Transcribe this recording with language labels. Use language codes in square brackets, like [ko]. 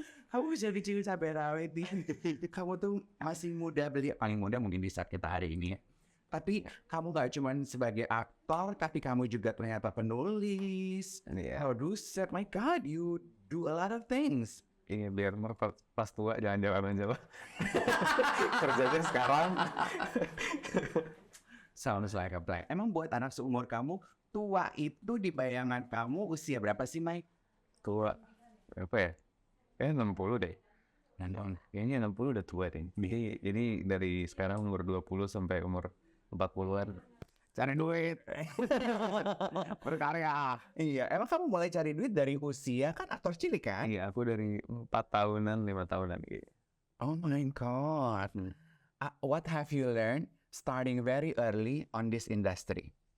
[id] Kamu bisa bikin sampai rawit nih. Kamu tuh masih muda, paling muda mungkin di saat kita hari ini ya. Tapi kamu gak cuma sebagai aktor, tapi kamu juga ternyata penulis, producer. [en] My God, you do a lot of things. [id] Ini biar pas tua jangan jawab. Kerjanya sekarang. [en] Sounds like a plan. [id] Emang buat anak seumur kamu, tua itu di bayangan kamu usia berapa sih, Mike? Tua berapa ya? Kayaknya 60 deh. Kayaknya 60 udah tua deh. Jadi dari sekarang umur 20 sampai umur 40-an. Cari duit. Berkarya. Iya, emang kamu mulai cari duit dari usia kan aktor cilik kan? Iya, aku dari 4 tahunan, 5 tahunan gitu. [en] Oh my God. What have you learned starting very early on this industry?